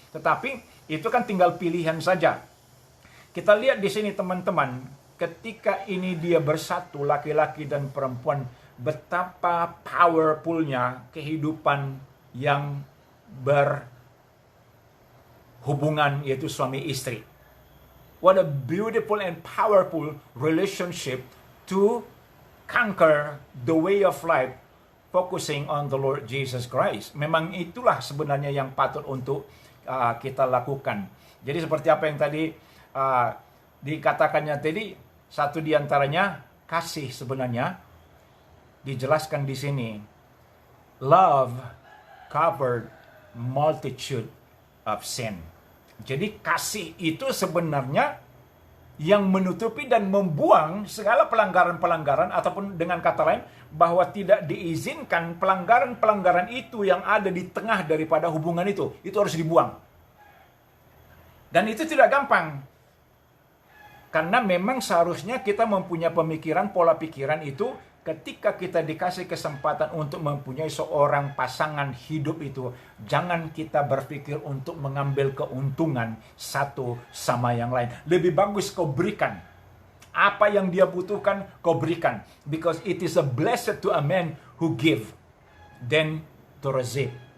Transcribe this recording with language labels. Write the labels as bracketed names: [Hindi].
[Indonesian] Tetapi itu kan tinggal pilihan saja. Kita lihat di sini teman-teman, ketika ini dia bersatu, laki-laki dan perempuan, betapa powerfulnya kehidupan yang berhubungan, yaitu suami istri. [English] What a beautiful and powerful relationship to conquer the way of life, focusing on the Lord Jesus Christ. [Indonesian] Memang itulah sebenarnya yang patut untuk kita lakukan. Jadi seperti apa yang tadi dikatakannya tadi, satu di antaranya kasih sebenarnya dijelaskan di sini. [English] Love covered multitude of sin. [Indonesian] Jadi kasih itu sebenarnya yang menutupi dan membuang segala pelanggaran-pelanggaran, ataupun dengan kata lain, bahwa tidak diizinkan pelanggaran-pelanggaran itu yang ada di tengah daripada hubungan itu harus dibuang. Dan itu tidak gampang. Karena memang seharusnya kita mempunyai pemikiran, pola pikiran itu, ketika kita dikasih kesempatan untuk mempunyai seorang pasangan hidup itu, jangan kita berpikir untuk mengambil keuntungan satu sama yang lain. Lebih bagus kau berikan. Apa yang dia butuhkan, kau berikan. [English] Because it is a blessed to a man who give, then to receive.